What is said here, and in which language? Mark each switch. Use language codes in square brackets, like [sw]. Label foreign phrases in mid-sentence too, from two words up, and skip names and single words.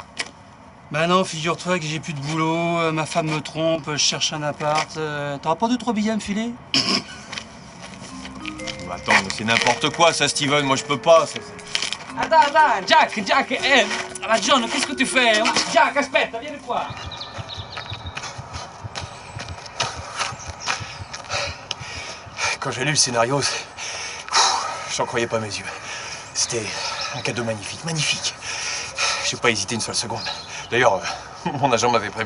[fr] Bah non, figure-toi que j'ai plus de boulot, ma femme me trompe, je cherche un appart. T'auras pas 2-3 billets à me filer? Attends, mais c'est n'importe quoi ça, Steven, moi je peux pas. Attends, Jack, John, qu'est-ce que tu fais? [it] Jack, aspetta, vieni qua. [fr] Quand j'ai lu le scénario, j'en croyais pas mes yeux. C'était un cadeau magnifique, magnifique. J'ai pas hésité une seule seconde. D'ailleurs, mon agent m'avait prévenu.